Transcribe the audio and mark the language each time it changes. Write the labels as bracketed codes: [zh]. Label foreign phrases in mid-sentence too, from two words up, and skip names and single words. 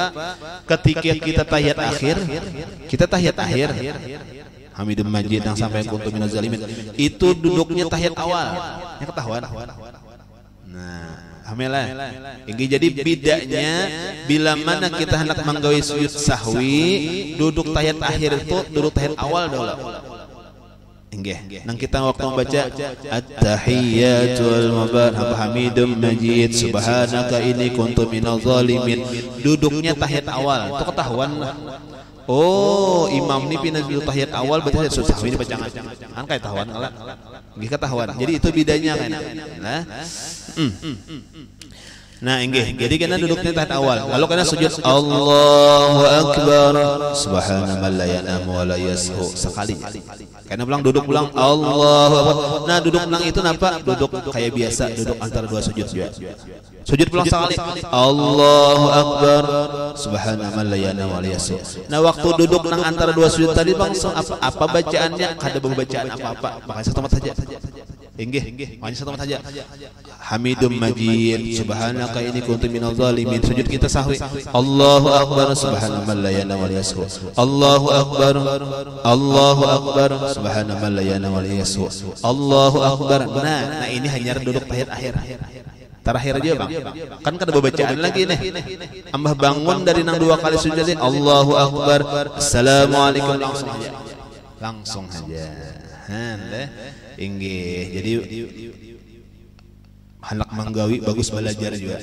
[bjn] Ketika kita tahiyat akhir, [ar] حميد مجيد [bjn] yang sampai [ar] كنت من الظالمين [bjn] itu duduknya tahiyat awal. Yang ketahuan. Nah, alhamdulillah. Ini jadi bedanya bila mana kita hendak manggawi sujud sahwi, duduk tahiyat akhir itu duduk tahiyat awal dulu. Inggih. Nang kita waktu membaca [ar] التحيات المباركات حميد مجيد سبحانك إني كنت من الظالمين, [bjn] duduknya tahiyat awal. Itu ketahuan. Oh, imam ini pindah dulu tahiyat awal berarti susah ini bacangan. Kan kayak tahuan kalah. Nggih ketahuan. Jadi itu bedanya kan. Nah, inggih. Jadi kena duduknya tahiyat awal. Lalu kena sujud [ar] الله أكبر. سبحان الله لا ينام ولا يسهو sekali. [bjn] Karena pulang duduk pulang [ar] الله أكبر. [bjn] Nah, duduk pulang itu napa? Duduk kayak biasa, duduk antara 2 sujud juga. Sujud pulang sekali [ar] الله أكبر سبحان الله لا ينام ولا يسهو. [bjn] Nah, waktu duduk nang antara 2 sujud tadi bang apa bacaannya? Kada bacaan apa-apa. Makanya satu mat saja. Inggih, makanya satu mat saja. [ar] حميد مجيد سبحانك إني كنت من الظالمين. [bjn] Sujud kita sahwi [ar] الله أكبر سبحان الله لا ينام ولا يسهو. الله أكبر سبحان الله لا ينام ولا يسهو. الله أكبر. [bjn] Nah, ini hanya duduk tahiyat akhir. Terakhir aja bang, kan kada bacaan lagi nih. Ambah bangun dari nang 2 kali sujud [ar] الله أكبر, [bjn] assalamualaikum langsung aja. Inggih. Jadi hendak manggawi bagus belajar juga.